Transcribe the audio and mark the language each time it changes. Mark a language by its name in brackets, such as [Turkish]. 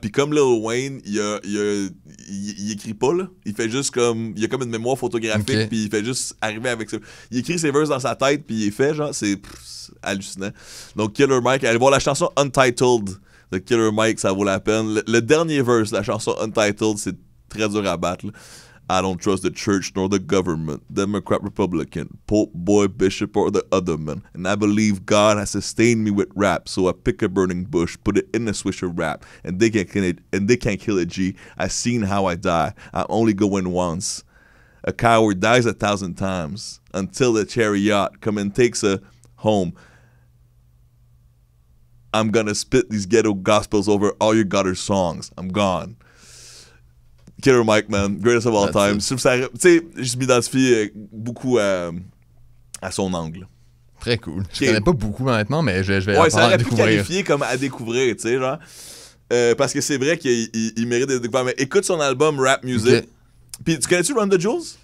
[French] Puis comme Lil Wayne, il écrit pas, là. Il fait juste comme... Il a comme une mémoire photographique, puis il fait juste arriver avec ça. Il écrit ses verses dans sa tête, puis il est fait, genre, c'est hallucinant. Donc Killer Mike, allez voir la chanson Untitled de Killer Mike, ça vaut la peine. Le dernier verse, la chanson Untitled, c'est très dur à battre, là. [English] I don't trust the church nor the government, Democrat, Republican, Pope, boy, bishop, or the other man. And I believe God has sustained me with rap, so I pick a burning bush, put it in a swisher wrap, and they can't kill a G. I've seen how I die. I'm only going once. A coward dies 1,000 times until the chariot come and takes her home. I'm gonna spit these ghetto gospels over all your gutter songs. I'm gone. Killer Mike, man. Greatest of all time. [French] Tu sais, je m'identifie beaucoup à son angle. Très cool. Je connais pas beaucoup, honnêtement, mais je vais apprendre à découvrir. Ouais, ça aurait pu qualifier comme à découvrir, tu sais, genre. Parce que c'est vrai qu'il mérite d'être découvert. Mais écoute son album Rap Music. Okay. Puis tu connais-tu Run the Jewels?